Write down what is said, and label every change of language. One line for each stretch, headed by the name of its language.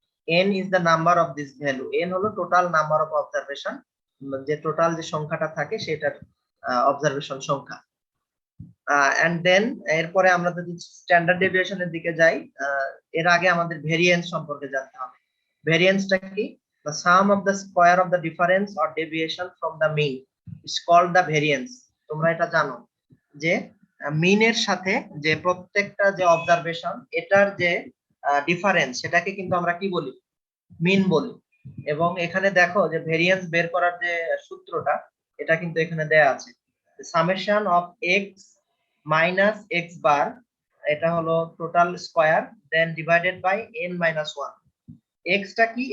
English: N is the number of this value,
Bangla: N হলো total number of observation, যে total যে সংখ্যাটা থাকে সেটার অবজারভেশন সংখ্যা। এন্ড দেন এরপরে আমরা যদি স্ট্যান্ডার্ড ডেভিয়েশনের দিকে যাই, এর আগে আমাদের ভেরিয়েন্স সম্পর্কে জানতে হবে। ভেরিয়েন্সটা কি?
English: the sum of the square of the difference or deviation from the mean is called the variance।
Bangla: তোমরা এটা জানো যে মিনের সাথে যে প্রত্যেকটা যে অবজারভেশন, এটার যে ডিফারেন্স, সেটাকে কিন্তু আমরা কি বলি? মিন বলি। এবং এখানে দেখো যে ভেরিয়েন্স বের করার যে সূত্রটা, এটা কিন্তু এখানে দেয়া আছে, summation of x minus x bar, এটা হলো total square, then divided by N minus one. Extra কি?